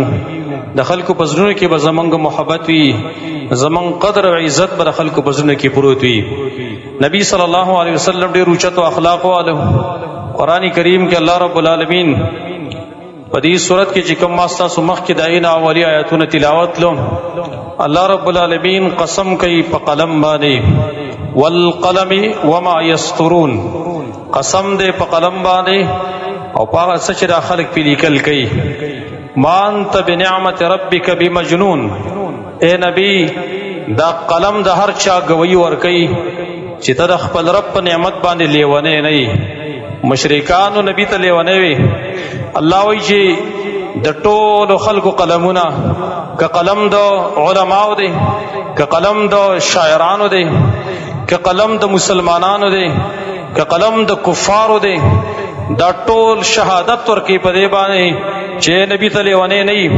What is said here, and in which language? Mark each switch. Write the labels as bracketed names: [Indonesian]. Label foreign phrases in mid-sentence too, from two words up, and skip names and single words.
[Pashto] د خلکو په زړونو کې به زموږ محبت وي، زموږ قدر او عزت به د خلکو په زړونو کې پروت وي. نبی [Arabic] صلی الله علیه وسلم [Pashto] ډېر اوچت اخلاق والو. قرآن کریم کې الله [Arabic] رب العالمین [Pashto] په دې صورت کې چې کوم ما ستاسو مخکې د هغې نه اولي آیاتونه تلاوت لم، الله [Arabic] رب العالمین [Pashto] قسم کوي په قلم باندې [Arabic] والقلم وما يسطرون. [Pashto] قسم دے په قلم باندې او په هغه څه چې دا خلک پې لیکل کوي. [Arabic] ما انت بنعمت ربک بمجنون. [Pashto] اے نبی دا قلم د هر چا گویی ورکوي چې ته د خپل رب په نعمت باندې لیونی نه یې. مشرکانو نبی ته لیونی وي. الله وایي چې د ټولو خلکو قلمونه که قلم د علماو دی، که قلم د شاعرانو دی، که قلم د مسلمانانو دی، که قلم د کفارو دی، دا ټول شهادت ورکوي په دې باندې چې نبی ته لیونی نه وي.